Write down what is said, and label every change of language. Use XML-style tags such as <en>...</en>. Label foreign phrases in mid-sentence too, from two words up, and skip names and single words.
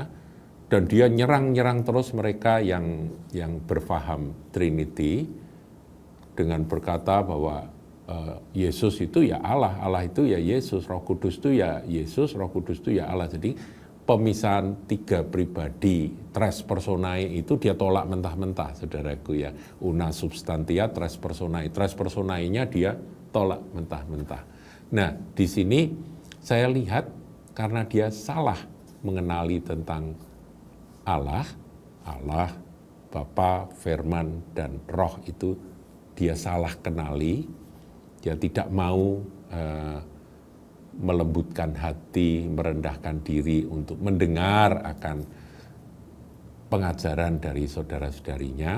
<id>Dan dia nyerang terus mereka yang berfaham Trinity dengan berkata bahwa Yesus itu ya Allah, Allah itu ya Yesus, Roh Kudus itu ya Yesus, Roh Kudus itu ya Allah. Jadi pemisahan tiga pribadi,</id> <la>tres personae</la> <id>itu dia tolak mentah-mentah, saudaraku ya.</id> <la>Una substantia, tres personae. Tres personae-</la> <id>nya dia tolak mentah-mentah. Nah, di sini saya lihat karena dia salah mengenali tentang Allah, Bapa, Firman, dan Roh itu dia salah kenali, dia tidak mau melembutkan hati, merendahkan diri untuk mendengar akan pengajaran dari saudara-saudarinya.</id>